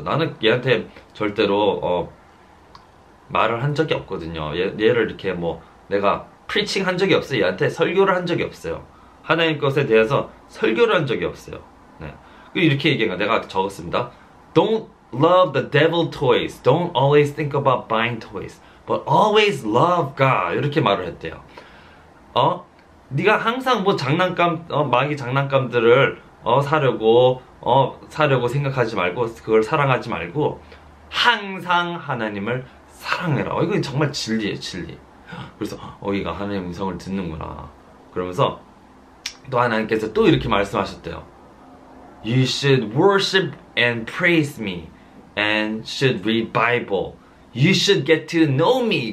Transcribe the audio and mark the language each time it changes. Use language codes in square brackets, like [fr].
[ko] 나는 얘한테 절대로 말을 한 적이 없거든요. 얘를 이렇게 뭐 내가 프리칭 한 적이 없어요. 얘한테 설교를 한 적이 없어요. 하나님 것에 대해서 설교를 한 적이 없어요. 네. 이렇게 얘기한 거 내가 적었습니다. [en] Don't love the devil toys. Don't always think about buying toys. But always love God. 이렇게 말을 했대요. [ko] 네가 항상 뭐 장난감, 마귀 장난감들을 사려고 생각하지 말고 그걸 사랑하지 말고 항상 하나님을 사랑해라. 이거 정말 진리예요, 진리. 그래서 얘가 하나님의 음성을 듣는구나. 그러면서 또 하나님께서 또 이렇게 말씀하셨대요. [en] You should worship and praise me and should read Bible. You should get to know me.